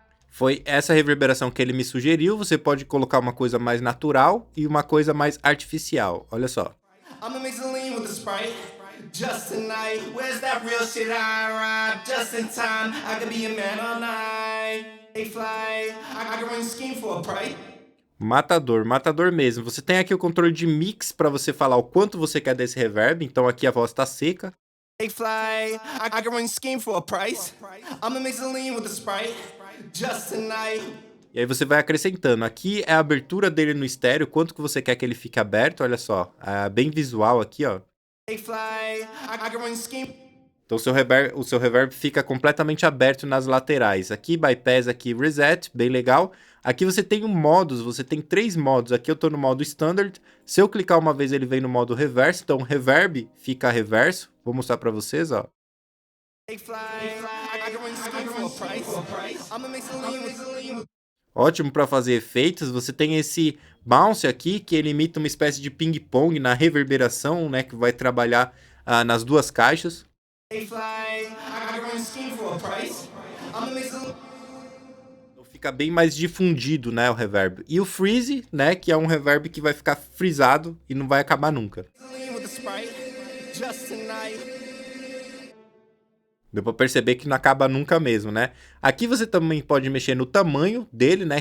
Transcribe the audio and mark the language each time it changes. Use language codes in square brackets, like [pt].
[pt] Foi essa reverberação que ele me sugeriu. Você pode colocar uma coisa mais natural e uma coisa mais artificial, olha só. [en] I'm a mix of lean with the Sprite. Just tonight, where's that real shit I ride? Just in time, I could be a man all night. Hey fly, I can run scheme for a price. [pt] Matador, matador mesmo. Você tem aqui o controle de mix para você falar o quanto você quer desse reverb. Então aqui a voz tá seca. [en] Hey fly, I can run scheme for a price. I'ma mix the lean with the Sprite. Just tonight. [pt] E aí você vai acrescentando. Aqui é a abertura dele no estéreo, quanto que você quer que ele fique aberto, olha só. É bem visual aqui, ó. [en] Hey fly, I can run scheme. [pt] Então o seu reverb fica completamente aberto nas laterais. Aqui bypass, aqui reset, bem legal. Aqui você tem modos, você tem 3 modos. Aqui eu tô no modo standard. Se eu clicar uma vez ele vem no modo reverso, então reverb fica reverso. Vou mostrar para vocês, ó. [en] Hey fly, I can run scheme for a price. I'ma mix the lean with the lean. [pt] Ótimo para fazer efeitos. Você tem esse bounce aqui, que ele imita uma espécie de ping-pong na reverberação, né? Que vai trabalhar nas duas caixas. [en] Hey fly, I can run scheme for a price. I'ma mix the [pt] Fica bem mais difundido, né, o reverb. E o freeze, né, que é um reverb que vai ficar frisado e não vai acabar nunca. [en] lean with the Sprite. Just tonight. [pt] Deu pra perceber que não acaba nunca mesmo, né? Aqui você também pode mexer no tamanho dele, né?